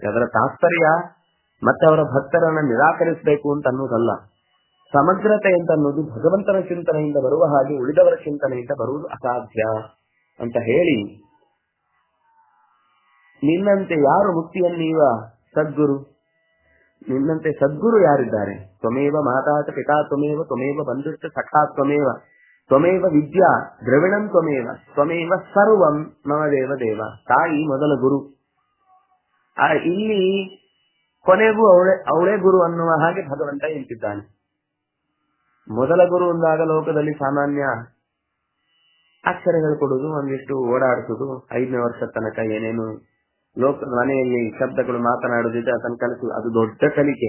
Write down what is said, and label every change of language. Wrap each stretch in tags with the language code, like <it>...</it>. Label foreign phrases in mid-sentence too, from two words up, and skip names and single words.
<kn>ಅದರ ತಾತ್ಪರ್ಯ ಮತ್ತೆ ಅವರ ಭಕ್ತರನ್ನ ನಿರಾಕರಿಸಬೇಕು ಅಂತ ಅನ್ನೋದಲ್ಲ. ಸಮಗ್ರತೆ ಅಂತ ಅನ್ನೋದು ಭಗವಂತನ ಚಿಂತನೆಯಿಂದ ಬರುವ ಹಾಗೆ ಉಳಿದವರ ಚಿಂತನೆಯಿಂದ ಬರುವುದು ಅಸಾಧ್ಯ ಅಂತ ಹೇಳಿ, ನಿನ್ನಂತೆ ಯಾರು ಮುಕ್ತಿಯನ್ನೀವ ಸದ್ಗುರು, ನಿನ್ನಂತೆ ಸದ್ಗುರು ಯಾರಿದ್ದಾರೆ?</kn> <sa>ತ್ವಮೇವ ಮಾತಾತ ಪಿತಾ ತ್ವಮೇವ ತ್ವಮೇವ ಬಂಧುಶ್ಚ ಸಖಾ ತ್ವಮೇವ ತ್ವಮೇವ ವಿದ್ಯಾ ದ್ರವಿಣಂ ತ್ವಮೇವ ಸರ್ವಂ ಮಮ ದೇವ ದೇವ.</sa> <kn>ತಾಯಿ ಮೊದಲ ಗುರು. ಇಲ್ಲಿ ಕೊನೆಗೂ ಅವಳೇ ಗುರು ಅನ್ನುವ ಹಾಗೆ ಭಗವಂತ ನಿಂತಿದ್ದಾನೆ. ಮೊದಲ ಗುರು ಅಂದಾಗ ಲೋಕದಲ್ಲಿ ಸಾಮಾನ್ಯ ಅಕ್ಷರ ಹೇಳ್ಕೊಡುದು, ಒಂದಿಷ್ಟು ಓಡಾಡಿಸುದು, 5ನೇ ವರ್ಷದ ತನಕ ಏನೇನು ಲೋಕದ ಮನೆಯಲ್ಲಿ ಶಬ್ದಗಳು ಮಾತನಾಡುದಿದ್ರೆ ಅದನ್ನು ಕಲಿಸು, ಅದು ದೊಡ್ಡ ಕಲಿಕೆ.</kn>